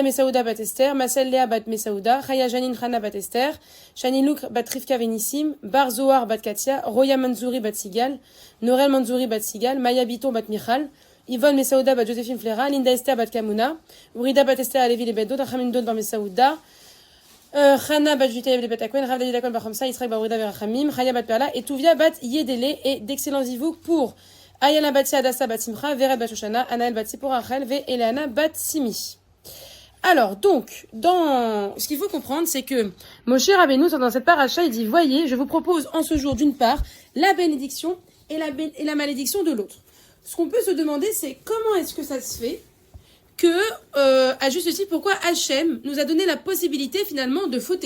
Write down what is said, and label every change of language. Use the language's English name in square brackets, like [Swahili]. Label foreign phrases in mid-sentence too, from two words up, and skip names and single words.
[French] Mesaouda Bat Esther, Marcel Léa Bat Mesaouda, Chaya Janine Chana Bat Esther, Shani Louk Bat Rivka Venissim, Bar Zohar Bat Katia, Roya Manzouri Bat Sigal, Norel Manzouri Bat Sigal, Maya Biton Bat Michal, Yvonne Mesaouda Bat Joséphine Flera, Linda Esther Bat Kamuna, Urida Bat Esther Alevi Lebedo, Rachamin Don Bat Mesaouda, Chana Bat Jutayeb de Batakwen, Rav David Akon Bachamsa, Israël Baouida Verachamim, Chaya Bat Perla et Touvia Bat Yedele et d'excellents zivouk pour Ayala Bat Adassa Bat Simcha, Vered Bat Shoshana, Anaël Bat Sipor Rachel, Ve Eleana Bat Simi. Alors, donc, ce qu'il faut comprendre, c'est que Moshe Rabbeinu, dans cette paracha, il dit, voyez, je vous propose en ce jour, d'une part, la bénédiction et la malédiction de l'autre. Ce qu'on peut se demander, c'est comment est-ce que ça se fait que, à juste titre, pourquoi Hachem nous a donné la possibilité, finalement, de fauter.